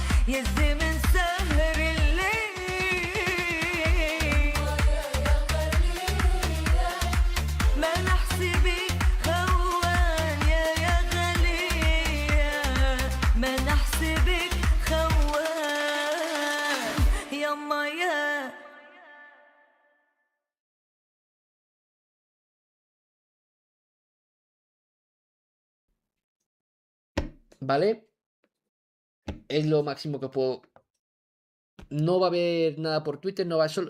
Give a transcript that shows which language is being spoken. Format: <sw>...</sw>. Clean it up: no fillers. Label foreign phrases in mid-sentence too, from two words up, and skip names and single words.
<ar>يزي من سهر الليل ما نحسبك خوان يا غالية ما نحسبك خوان يما يا</ar> <es>¿Vale? Es lo máximo que puedo. No va a haber nada por Twitter, no va solo.</es>